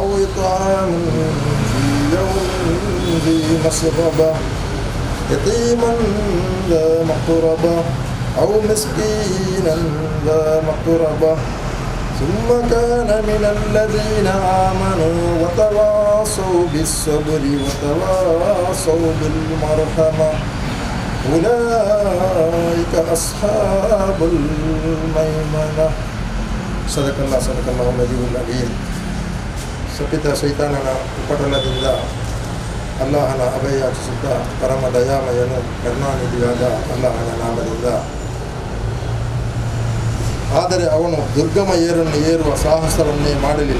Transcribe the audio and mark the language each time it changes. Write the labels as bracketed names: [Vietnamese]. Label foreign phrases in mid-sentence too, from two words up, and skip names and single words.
[Arabic] إطعام في يوم ذي مسغبة يتيما ذا مقربة أو مسكينا ذا مقربة ثم كان من الذين آمنوا وتواصوا بالصبر وتواصوا بالمرحمة أولئك أصحاب الميمنة. صدق الله العظيم العليم. [Kannada] ಸಪಿತ ಶೈತಾನನ ಉಪಟಳದಿಂದ ಅಲ್ಲಾಹನ ಅಭಯಾಚಿಸುತ್ತಾ ಪರಮ ದಯಾಮಯನು ಕರುಣಾನಿಧಿಯಾದ ಅಲ್ಲಾಹನ ನಾಮದಿಂದ. ಆದರೆ ಅವನು ದುರ್ಗಮ ಏರನ್ನು ಏರುವ ಸಾಹಸವನ್ನೇ ಮಾಡಲಿಲ್ಲ.